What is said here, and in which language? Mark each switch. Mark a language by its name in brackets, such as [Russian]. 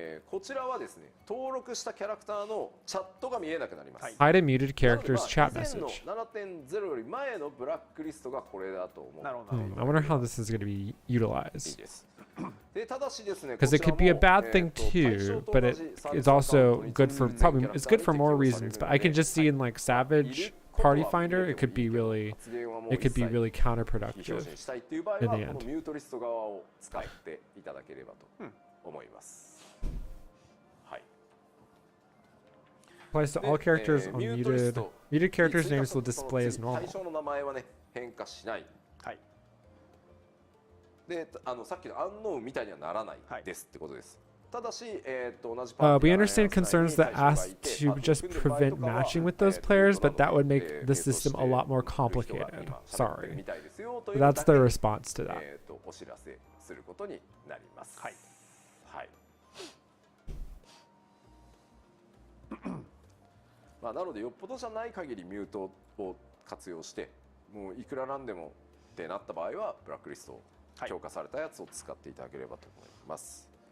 [Japanese] こちらはですね、登録したキャラクターのチャットが見えなくなります。 [English] Hide a muted character's chat message. [Japanese] 7.0 より前のブラックリストがこれだと思う。 [English] I wonder how this is going to be utilized. [Japanese] で、ただしですね、 [English] Because it could be a bad thing too, but it's also good for it's good for more reasons. But I can just see in like Savage Party Finder, it could be really counterproductive in the end. [Japanese] ミュートリスト側を使っていただければと思います。 [English] Applies to all characters on muted. Muted characters' names will display as normal. [Japanese] 最初の名前はね、変化しない。はい。で、さっきのアンノーンみたいにはならないですってことです。ただし、同じパーティー [English] We understand concerns that ask to just prevent matching with those players, but that would make the system a lot more complicated. Sorry. That's their response to that. [Japanese] お知らせすることになります。はい。はい。まあなのでよっぽどじゃない限りミュートを活用してもういくらなんでもってなった場合はブラックリストを強化されたやつを使っていただければと思います。